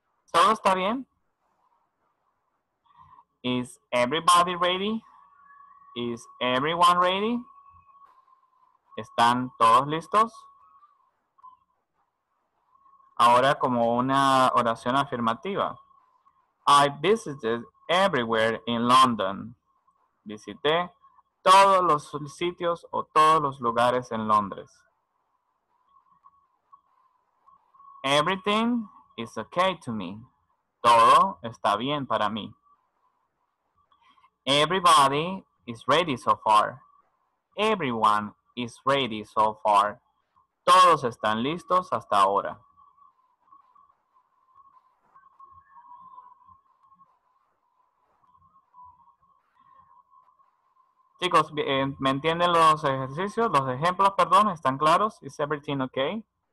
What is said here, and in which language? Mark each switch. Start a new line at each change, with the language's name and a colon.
Spanish: ¿Todo está bien?
English: Is everybody ready? Is everyone ready?
Spanish: ¿Están todos listos? Ahora como una oración afirmativa.
English: I visited everywhere in London.
Spanish: Visité todos los sitios o todos los lugares en Londres.
English: Everything is okay to me.
Spanish: Todo está bien para mí.
English: Everybody is ready so far. Everyone is ready so far.
Spanish: Todos están listos hasta ahora. Chicos, ¿me entienden los ejercicios? Los ejemplos, perdón, ¿están claros?
English: ¿Is everything okay?